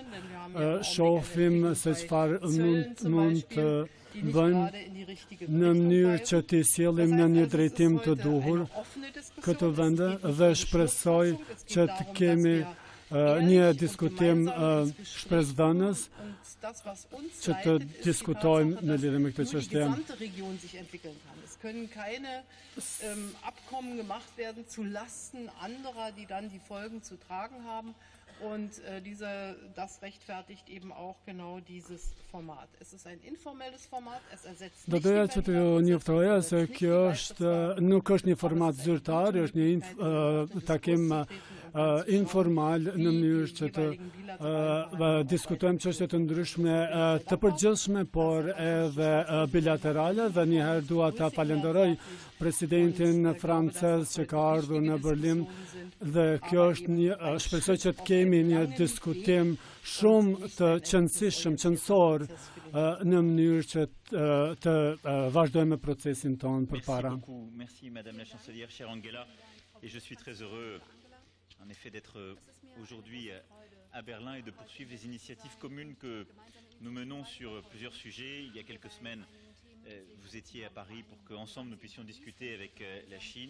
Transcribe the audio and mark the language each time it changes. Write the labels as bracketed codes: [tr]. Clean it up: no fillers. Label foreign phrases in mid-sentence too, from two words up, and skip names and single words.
[sq] shohim se çfarë mund të bëjmë në mënyrë që t'i sjellim në një drejtim të duhur këtë vende dhe shpresoj që të kemi një diskutim shpresdhënës që të diskutojmë në lidhje me këtë çështje. [de] Es können keine Abkommen gemacht werden zu Lasten anderer, die dann die Folgen zu tragen haben. Und das rechtfertigt eben auch genau dieses Format. Es ist ein informelles Format, es ersetzt nicht [sq] doja që të njoftoja se kjo nuk është një format zyrtar, është një takim informal në mënyrë që të diskutojmë çështje të ndryshme të përgjithshme, por edhe bilaterale dhe njëherë dua ta falenderoj presidentin francez që ka ardhur në Berlin dhe kjo është një shpresoj që të kemi një diskutim shumë të qëndësishëm, qëndësor në mënyrë që të vazhdojmë procesin tonë përpara. [fr] Merci Madame la Chancelière, chère Angela, et je suis très heureux en effet d'être aujourd'hui à Berlin et de poursuivre les initiatives communes que nous menons sur plusieurs sujets. Il y a quelques semaines, vous étiez à Paris pour qu'ensemble nous puissions discuter avec la Chine.